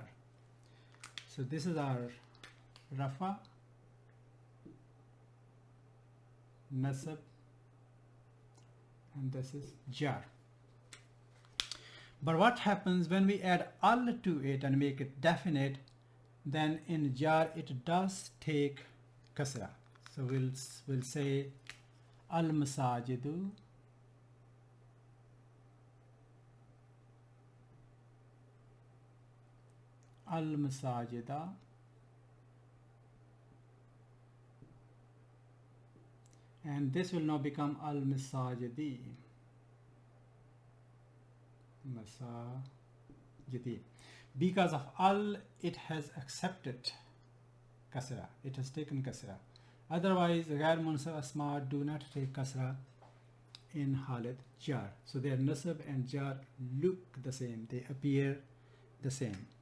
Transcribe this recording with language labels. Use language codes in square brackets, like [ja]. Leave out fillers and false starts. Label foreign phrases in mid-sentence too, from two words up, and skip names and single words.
[en] So this is our Rafa, Nasab, and this is Jar. But what happens when we add al to it and make it definite? Then in Jar it does take Kasra. So we'll say [ar] المساجد المساجد [en] and this will now become [ar] المساجد. [en] Masajidi. Because of al, it has accepted kasra. It has taken kasra. Otherwise, [ar] غير منصرف أسماء [en] do not take kasra in [ar] حالة جر. [en] So their Nasab and Jar look the same. They appear the same.